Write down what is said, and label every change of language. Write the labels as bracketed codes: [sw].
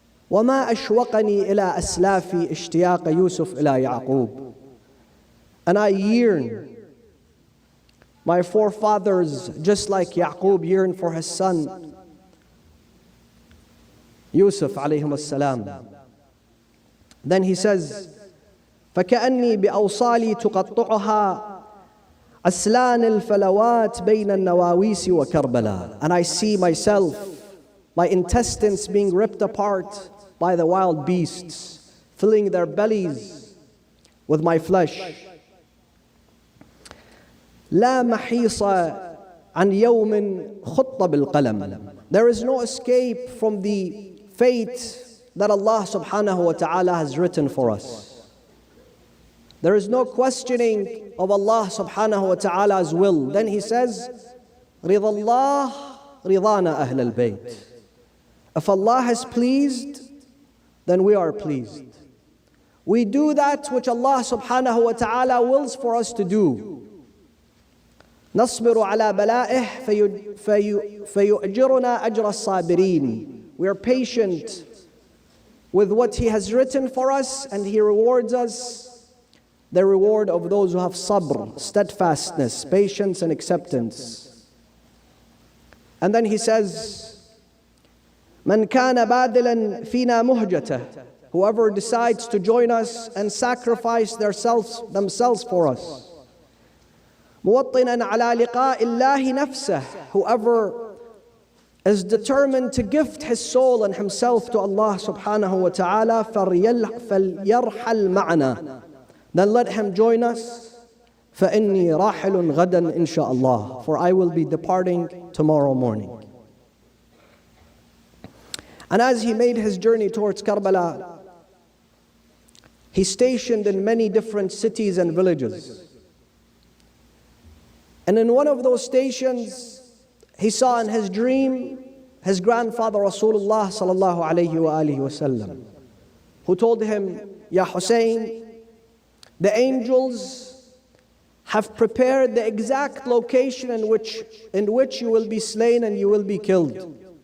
[ar] وَمَا أَشْوَقَنِي إِلَىٰ أَسْلَافِي اشْتِيَاقَ يُوسُفَ إِلَىٰ يَعْقُوبَ. [en] And I yearn, my forefathers, just like Yaqub yearned for his son Yusuf alayhim as-salam. Then he says, [ar] فَكَأَنِّي بِأَوْصَالِي تُقَطُّعُهَا أَسْلَانِ الْفَلَوَاتِ بَيْنَ النَّوَاوِيسِ وَكَرْبَلَا. [en] And I see myself, my intestines being ripped apart by the wild beasts, filling their bellies with my flesh. [ar] لا محيص عن يوم خط بالقلم. [en] There is no escape from the fate that Allah subhanahu wa ta'ala has written for us. There is no questioning of Allah subhanahu wa ta'ala's will. Then he says, [ar] رضا الله رضانا أهل البيت. [en] If Allah has pleased, then we are pleased. We do that which Allah subhanahu wa ta'ala wills for us to do. [ar] نصبر على بلائه فيؤجرنا أجر الصابرين. [en] We are patient with what He has written for us, and He rewards us the reward of those who have sabr, steadfastness, patience and acceptance. And then He says, [ar] من كان بادلا فينا مهجته. [en] Whoever decides to join us and sacrifice themselves for us. [ar] موطنا على لقاء الله نفسه. [en] Whoever is determined to gift his soul and himself to Allah subhanahu wa ta'ala, [ar] فليرحل معنا. [en] Then let him join us. [ar] فإني راحل غدا إن شاء الله. [en] For I will be departing tomorrow morning. And as he made his journey towards Karbala, he stationed in many different cities and villages. And in one of those stations, he saw in his dream his grandfather Rasulullah sallallahu alayhi wa alihi wasallam, who told him, Ya Hussein, the angels have prepared the exact location in which you will be slain and you will be killed.